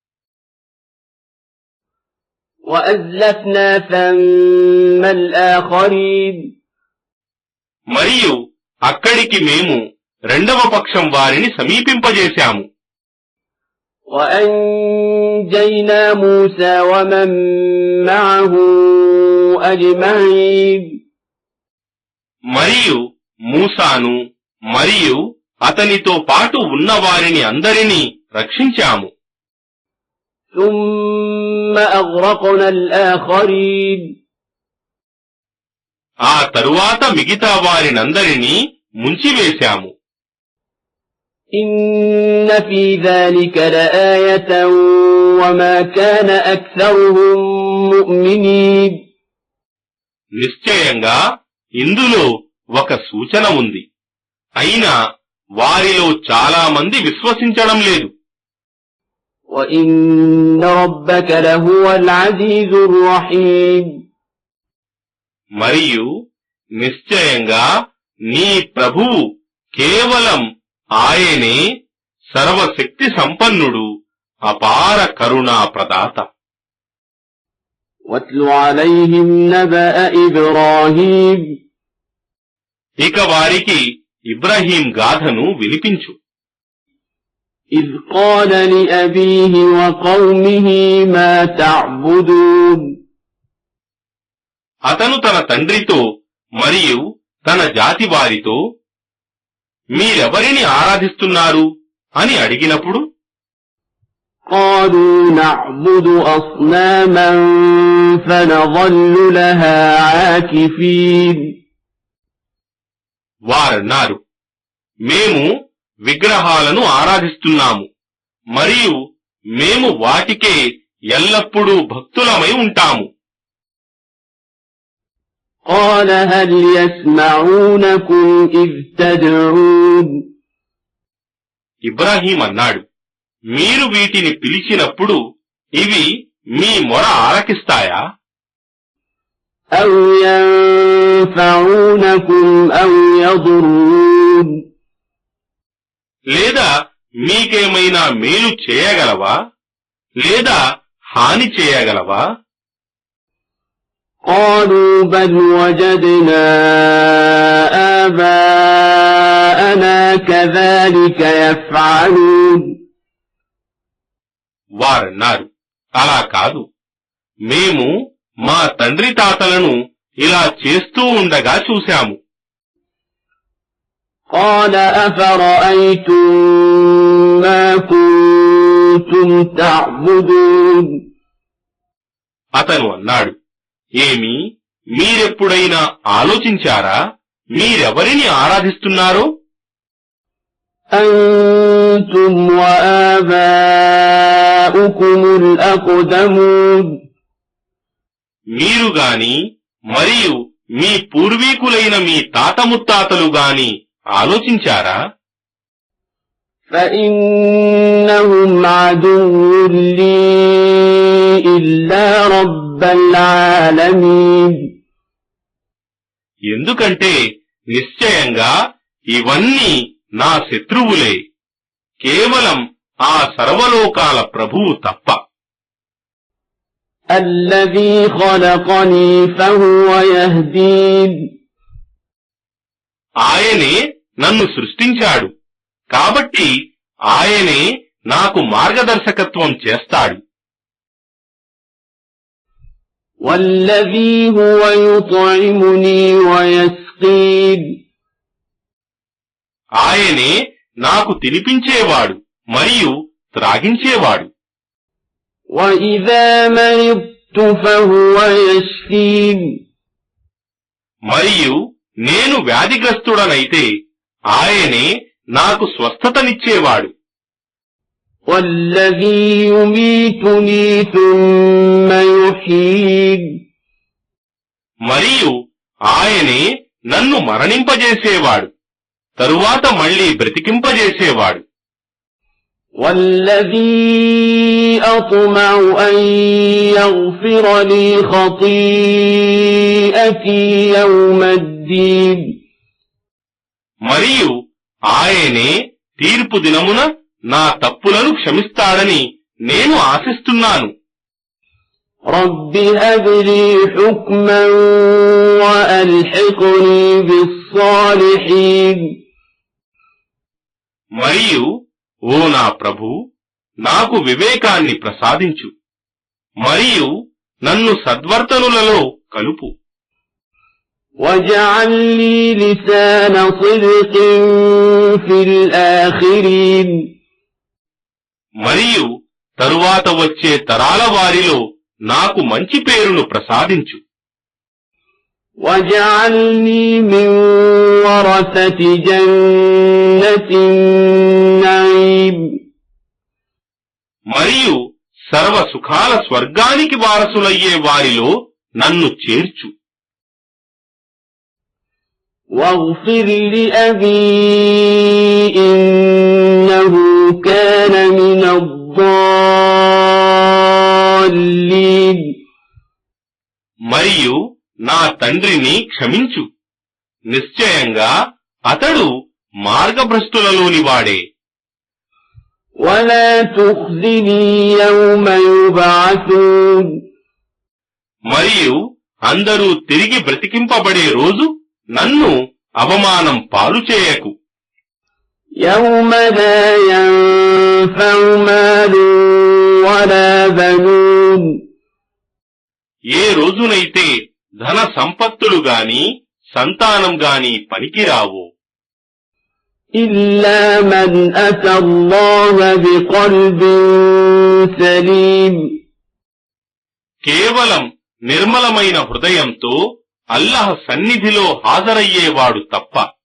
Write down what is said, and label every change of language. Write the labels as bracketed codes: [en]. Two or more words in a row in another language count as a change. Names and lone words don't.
[ar] وأزلفنا ثم الآخرين. [te] మరియు అక్కడికి మేము రెండవ పక్షం వారిని సమీపింపజేశాము. [ar] وأنجينا موسى ومن معه أجمعين. [te] మరియు మూసాను మరియు అతనితో పాటు ఉన్న వారిని అందరినీ రక్షించాము. [ar] ثم أغرقنا الآخرين. [te] ఆ తరువాత మిగతా వారినందరినీ ముంచివేశాము. [ar] إن في ذلك لآية وما كان أكثرهم مؤمنين. [te] నిశ్చయంగా ఇందులో ఒక సూచన ఉంది, అయినా వారిలో చాలా మంది విశ్వసించడం లేదు. [ar] وإن ربك لهو العزيز الرحيم. [te] మరియు నిశ్చయంగా నీ ప్రభువు కేవలం ఆయనే సర్వశక్తి సంపన్నుడు, అపార కరుణా ప్రదాత. [ar] واتل عليهم نبأ إبراهيم. [te] ఇక వారికి ఇబ్రహీం గాథను వినిపించు. [ar] إذ قال لأبيه وقومه ما تعبدون. [te] అతను తన తండ్రితో మరియు తన జాతి వారితో మీరెవరిని ఆరాధిస్తున్నారు అని అడిగినప్పుడు, [ar] قالوا نعبد أصناما فنظل لها عاكفين. [te] వారన్నారు, మేము విగ్రహాలను ఆరాధిస్తున్నాము మరియు మేము వాటికే ఎల్లప్పుడూ భక్తులమై ఉంటాము. [ar] قال هل يسمعونكم إذ تدعون. [te] ఇబ్రాహీం అన్నాడు, మీరు వీటిని పిలిచినప్పుడు ఇవి మీ మొర ఆలకిస్తాయా? [ar] أو ينفعونكم أو يضرون. [te] లేదా మీకేమైనా మేలు చేయగలవా లేదా హాని చేయగలవా? [ar] قالوا بل وجدنا آباءنا كذلك يفعلون. [te] వారన్నారు, అలా కాదు, మేము మా తండ్రి తాతలను ఇలా చేస్తూ ఉండగా చూశాము. [ar] قال أفرأيتم ما كنتم تعبدون. [te] అతను అన్నాడు, ఏమి మీరెప్పుడైనా ఆలోచించారా మీరెవరిని ఆరాధిస్తున్నారో? [ar] أنتم وآباؤكم الأقدمون. [te] మీరు గాని మరియు మీ పూర్వీకులైన మీ తాత ముత్తాతలు గాని ఆలోచించారా? [ar] فإنهم عدو لي إلا رب العالمين. [te] ఎందుకంటే నిశ్చయంగా ఇవన్నీ నా శత్రువులే, కేవలం ఆ సర్వలోకాల ప్రభువు తప్ప. [ar] الذي خلقني فهو يهدين [te] ఆయనే నన్ను సృష్టించాడు, కాబట్టి ఆయనే నాకు మార్గదర్శకత్వం చేస్తాడు. [ar] والذي هو يطعمني ويسقين [te] ఆయనే నాకు తినిపించేవాడు మరియు త్రాగించేవాడు. [ar] وإذا مرضت فهو يشفين [te] మరియు నేను వ్యాధిగ్రస్తుడనైతే ఆయనే నాకు స్వస్థతనిచ్చేవాడు. [ar] والذي يميتني ثم يحيين [te] మరియు ఆయనే నన్ను మరణింపజేసేవాడు, తరువాత మళ్లీ బ్రతికింపజేసేవాడు. [ar] والذي أطمع أن يغفر لي خطيئتي يوم الدين [te] మరియు ఆయనే తీర్పు దినమున నా తప్పులను క్షమిస్తాడని నేను ఆశిస్తున్నాను. [ar] رب هب لي حكما وألحقني بالصالحين [te] మరియు ఓ నా ప్రభూ, నాకు వివేకాన్ని ప్రసాదించు మరియు నన్ను సద్వర్తనులలో కలుపు. [ar] واجعل لي لسان صدق في الآخرين [te] మరియు తరువాత వచ్చే తరాల వారిలో నాకు మంచి పేరును ప్రసాదించు. [ar] واجعلني من ورثة جنة النعيم [te] మరియు సర్వ సుఖాల స్వర్గానికి వారసులయ్యే వారిలో నన్ను చేర్చు. [ar] واغفر لأبي إنه كان من الضالين [te] మరియు నా తండ్రిని క్షమించు, నిశ్చయంగా అతడు మార్గభ్రష్టులలోని వాడే. [ar] ولا تخزني يوم يبعثون [te] మరియు అందరూ తిరిగి బ్రతికింపబడే రోజు నన్ను అవమానం పాలు చేయకు. [ar] يوم لا ينفع مال ولا بنون [te] ఏ రోజునైతే ధన సంపత్తులు గాని సంతానం గాని పనికిరావో. [ar] إلا من أتى الله بقلب سليم [te] కేవలం నిర్మలమైన హృదయంతో అల్లాహ్ సన్నిధిలో హాజరయ్యేవాడు తప్ప.